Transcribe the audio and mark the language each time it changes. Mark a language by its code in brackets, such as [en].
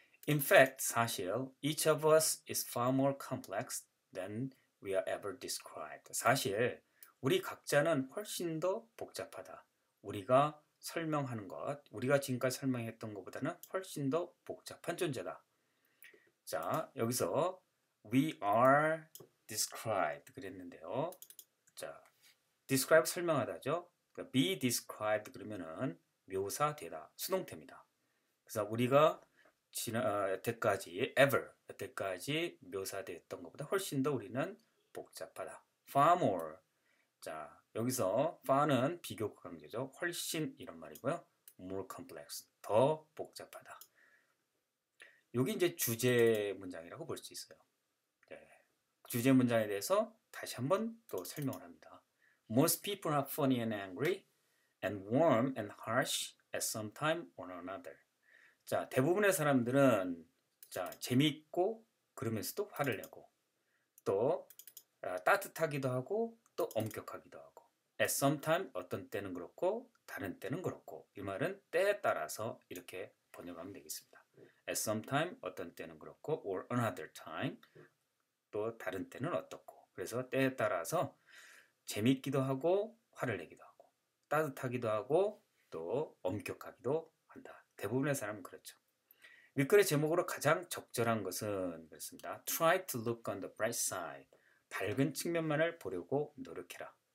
[en] In fact, [ko] 사실 [en] each of us is far more complex than we are ever described. [ko] 사실 우리 각자는 훨씬 더 복잡하다. 우리가 설명하는 것, 우리가 지금까지 설명했던 것보다는 훨씬 더 복잡한 존재다. 자, 여기서 [en] we are described [ko] 그랬는데요. 자, describe 설명하다죠. 그러니까 be described 그러면은 묘사되다, 수동태입니다. 그래서 우리가 여태까지 ever 여태까지 묘사됐던 것보다 훨씬 더 우리는 복잡하다. [en] far more. [ko] 자, 여기서 far는 비교급 강조죠. 훨씬 이런 말이고요. [en] more complex. [ko] 더 복잡하다. 여기 이제 주제 문장이라고 볼 수 있어요. 네. 주제 문장에 대해서 다시 한번 또 설명을 합니다. [en] Most people are funny and angry and warm and harsh at some time or another. [ko] 자, 대부분의 사람들은 자, 재미있고 그러면서도 화를 내고 또 따뜻하기도 하고 또 엄격하기도 하고 [en] at some time [ko] 어떤 때는 그렇고 다른 때는 그렇고 이 말은 때에 따라서 이렇게 번역하면 되겠습니다. [en] at some time [ko] 어떤 때는 그렇고 [en] or another time [ko] 또 다른 때는 어떻고 그래서 때에 따라서 재미있기도 하고 화를 내기도 하고 따뜻하기도 하고 또 엄격하기도 한다. 대부분의 사람은 그렇죠. 윗글의 제목으로 가장 적절한 것은 그렇습니다. [en] Try to look on the bright side. [ko] 밝은 측면만을 보려고 노력해라.